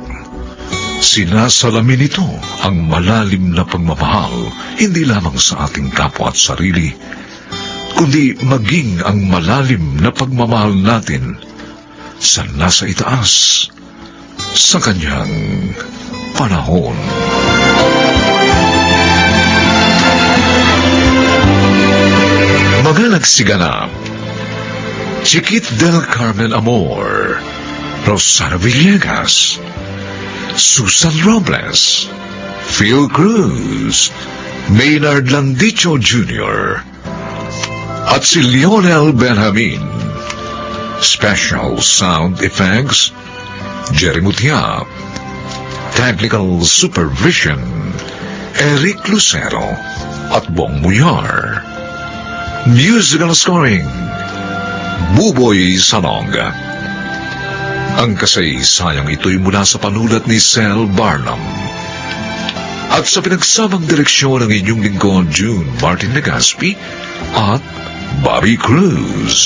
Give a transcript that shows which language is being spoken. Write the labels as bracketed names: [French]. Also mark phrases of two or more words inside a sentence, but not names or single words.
[Filipino] Sinasalamin nito ang malalim na pagmamahal hindi lamang sa ating kapwa at sarili, kundi maging ang malalim na pagmamahal natin sa nasa itaas sa kanyang panahon. Mga nagsiganap: Chiquit del Carmen Amor, Rosana Villegas, Susan Robles, Phil Cruz, Maynard Landicho Jr., at si Lionel Benjamin. [English] Special sound effects, Jerry Mutia. Technical supervision, [Filipino] Eric Lucero at Bong Muyar. [English] Musical scoring, Buboy Salonga. [Filipino] Ang kasaysayang ito'y mula sa panulat ni Sel Barnum. At sa pinagsamang direksyon ng inyong lingkod, June Martin Legaspi at Bobby Cruz.